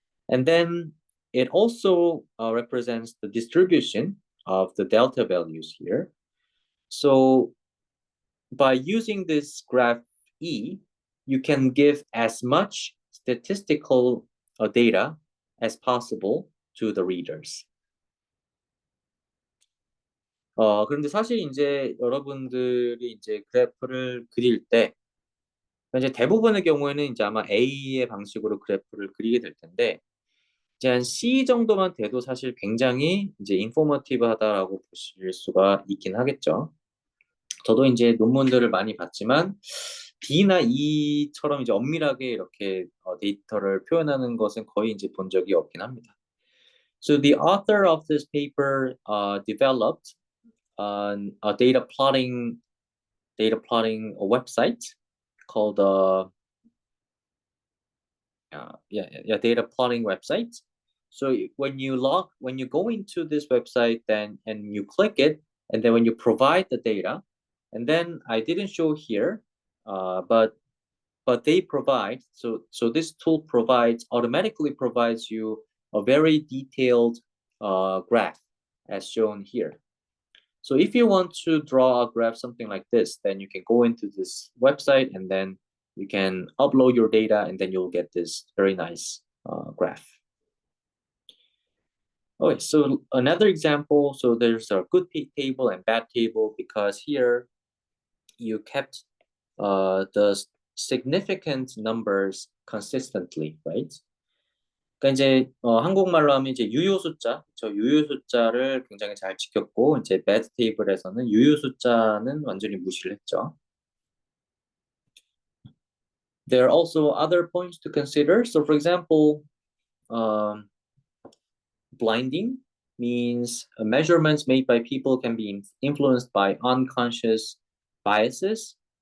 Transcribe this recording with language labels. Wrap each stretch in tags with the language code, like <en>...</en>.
<en>And then it also represents the distribution of the delta values here. So by using this graph E, you can give as much statistical data as possible to the readers.</en> <ko>그런데 사실 이제 여러분들이 이제 그래프를 그릴 때 이제 대부분의 경우에는 이제 아마 A의 방식으로 그래프를 그리게 될 텐데 이제 한 C 정도만 돼도 사실 굉장히 이제 인포머티브하다라고 보실 수가 있긴 하겠죠. 저도 이제 논문들을 많이 봤지만 D나 E처럼 이제 엄밀하게 이렇게 데이터를 표현하는 것은 거의 이제 본 적이 없긴 합니다.</ko> <en>So the author of this paper developed a data plotting website called data plotting website. So when you go into this website then and you click it, and then when you provide the data, and then I didn't show here, but they provide, so this tool automatically provides you a very detailed graph as shown here. So if you want to draw a graph something like this, then you can go into this website and then you can upload your data, and then you'll get this very nice graph. Okay, so another example, so there's a good table and bad table, because here you kept the significant numbers consistently, right?</en> <ko>그러니까 이제 한국말로 하면 이제 유효숫자, 저 유효숫자를 굉장히 잘 지켰고, 이제</ko> <en>bad table</en> <ko>에서는 유효숫자는 완전히 무시를 했죠.</ko> <en>There are also other points to consider. So for example, blinding means measurements made by people can be influenced by unconscious biases.</en>